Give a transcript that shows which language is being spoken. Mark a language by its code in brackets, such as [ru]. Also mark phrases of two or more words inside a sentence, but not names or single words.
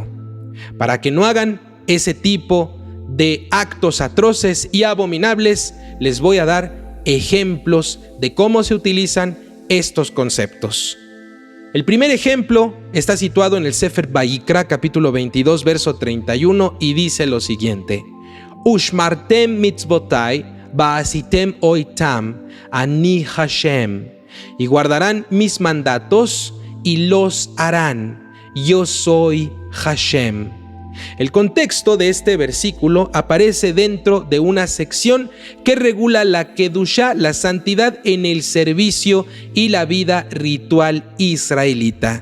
[es] Para que no hagan ese tipo de actos atroces y abominables, les voy a dar ejemplos de cómo se utilizan estos conceptos. El primer ejemplo está situado en el Sefer Vayikra, capítulo 22, verso 31, y dice lo siguiente: [he] ושמרתם מצותי ועשיתם אתם אני השם, [es] y guardarán mis mandatos y los harán, yo soy Hashem. El contexto de este versículo aparece dentro de una sección que regula la Kedushá, la santidad en el servicio y la vida ritual israelita.